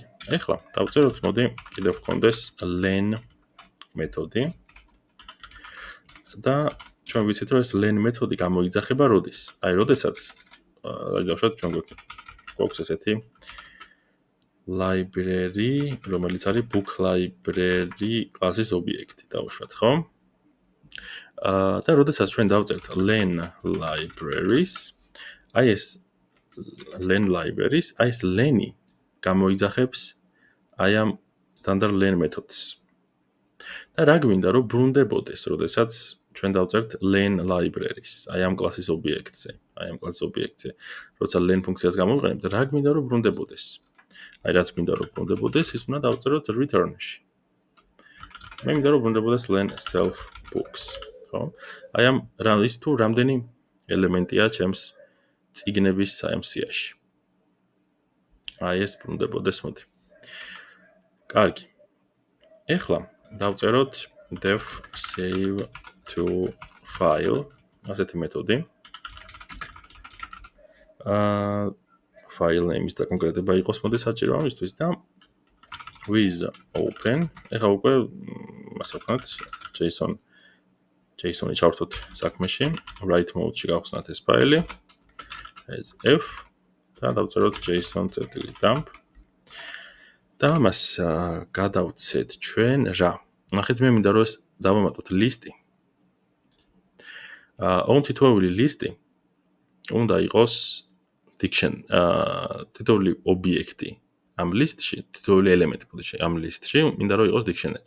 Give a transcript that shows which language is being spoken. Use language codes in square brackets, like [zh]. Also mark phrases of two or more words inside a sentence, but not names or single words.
[ka] ეხლა დავწეროთ, მოდი კიდევ გქონდეს len მეთოდი. და ჩვენ ვიცით რომ ეს len მეთოდი გამოიძახება როდის? აი როდესაც დავუშვათ ჩვენ გვაქვს ესეთი library, რომელიც არის [en] book library [ka] კლასის ობიექტი, დავუშვათ, ხო? და როდესაც ჩვენ დავწერთ [en] len libraries, [ka] აი ეს [en] len libraries, [ka] აი ეს len-ი გამოიძახებს აი ამ [en] dunder len [ka] მეთოდს. და რა გვინდა რომ ბრუნდებოდეს, როდესაც ჩვენ დავწერთ [en] len libraries, [ka] აი ამ კლასის ობიექტზე, როცა len ფუნქციას გამოვიყენებთ, რა გვინდა რომ ბრუნდებოდეს. აი რაც გვინდა რომ ბრუნდებოდეს, ის უნდა დავწეროთ return-ში. მე მინდა რომ ბრუნდებოდეს [en] len self books. [ka] ხო? აი ამ ის თუ რამდენი ელემენტია ჩემს წიგნების აი ამ სიაში. აი ეს ბრუნდებოდეს, მოდი. კარგი. ეხლა დავწეროთ [en] def save to file [ka] ასეთი მეთოდი. [en] file name- [ka] ის და კონკრეტება იყოს მოდი საჭირო ამისთვის და [en] with open [ka] ეხლა უკვე ასე ვქნათ JSON-ი ჩავართოთ საქმეში [en] write mode- [ka] ში გავხსნათ ეს ფაილი [en] as f [ka] და დავწეროთ json.dump და მას გადავცეთ ჩვენ რა ნახეთ მე მინდა რომ ეს დავამატოთ ლისტი თითოეული ლისტი უნდა იყოს თითოეული ობიექტი ამ ლისტში თითოეული ელემენტი ბოდიში ამ ლისტში მინდა რომ იყოს dictionary.